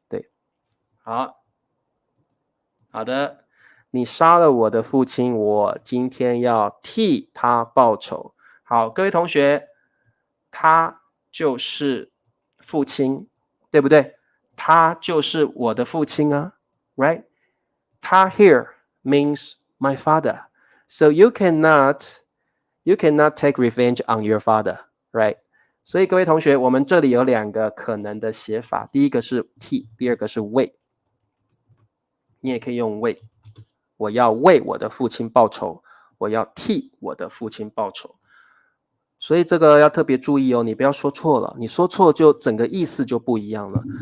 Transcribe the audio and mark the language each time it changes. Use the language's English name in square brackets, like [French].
[Chinese] 对，好的。你杀了我的父亲，我今天要替他报仇。好，各位同学，他就是父亲，对不对？他就是我的父亲啊 ，right？ [English] 他 here means my father, so you cannot take revenge on your father, right？ [Chinese] 所以各位同学，我们这里有两个可能的写法，第一个是替，第二个是为。你也可以用为。我要为我的父亲报仇，我要替我的父亲报仇。所以这个要特别注意你不要说错了，你说错就整个意思就不一样了。